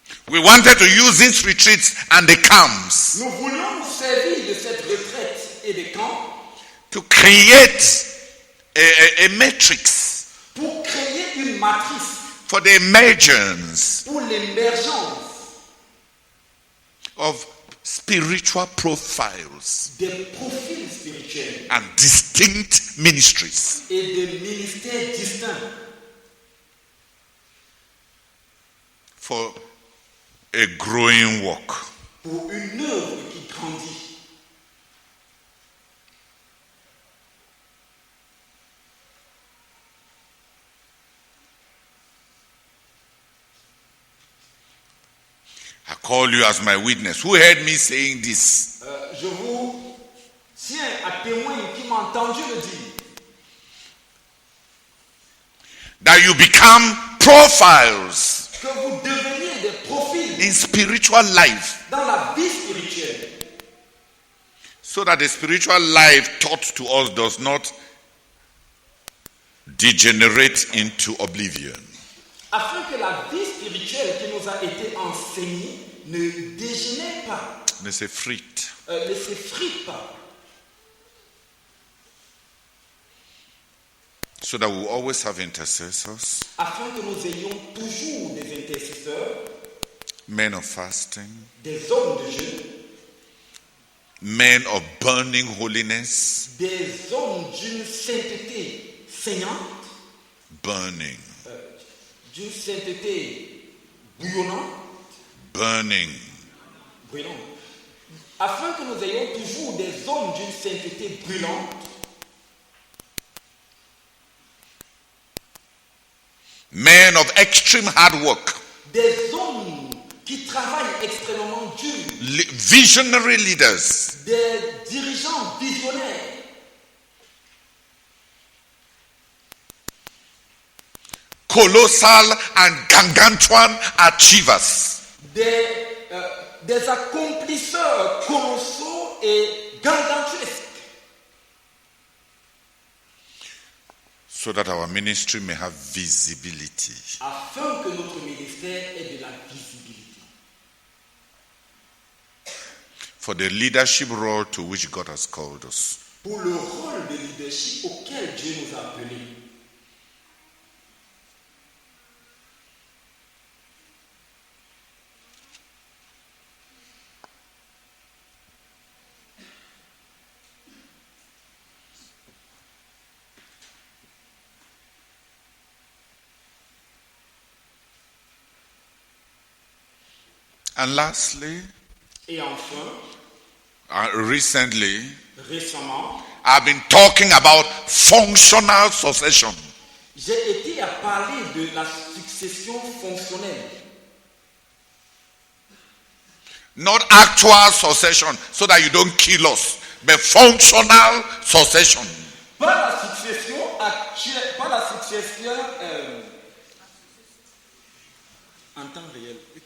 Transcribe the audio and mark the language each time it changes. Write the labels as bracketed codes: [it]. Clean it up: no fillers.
[en] We wanted to use these retreats and the camps [fr] Nous voulions nous servir de cette retraite et des camps [en] to create a matrix [fr] pour créer une matrice [en] for the emergence [fr] pour l'émergence [en] of spiritual profiles [fr] des profils spirituels [en] and distinct ministries. [fr] et des ministères distincts [en] For a growing work. [fr] pour une œuvre qui grandit. [en] I call you as my witness. Who heard me saying this? [fr] Je vous tiens à témoin qui m'a entendu le dire. [en] That you become profiles [fr] Que vous deveniez des profils [en] in spiritual life, [fr] dans la vie spirituelle. [en] so that the spiritual life taught to us does not degenerate into oblivion. [fr] Afin que la vie spirituelle qui nous a été enseignée ne dégénère pas, Ne s'effrite. ne s'effrite pas. [en] So that we will always have intercessors, [fr] Afin que nous ayons toujours des intercesseurs, [en] men of fasting, [fr] des hommes de jeûne, [en] men of burning holiness, [fr] des hommes d'une sainteté saignante, [en] burning, [fr] d'une sainteté bouillonnante, [en] burning, [fr] brûlante. Afin que nous ayons toujours des hommes d'une sainteté brûlante, [en] men of extreme hard work, [fr] des hommes qui travaillent extrêmement dur, [en] visionary leaders, [fr] des dirigeants visionnaires, [en] colossal and gargantuan achievers, [fr] des accomplisseurs colossaux et gargantuesques, [en] so that our ministry may have visibility. [fr] afin que notre ministère ait de la visibilité. [en] For the leadership role to which God has called us. [fr] Pour le rôle de leadership auquel Dieu nous a appelés. [en] And lastly, [fr] Et enfin, [en] recently, [fr] récemment, [en] I've been talking about functional succession. [fr] j'ai été à parler de la succession fonctionnelle. [en] Not actual succession, so that you don't kill us, but functional succession. [fr] Pas la succession actuelle, pas la succession en temps réel.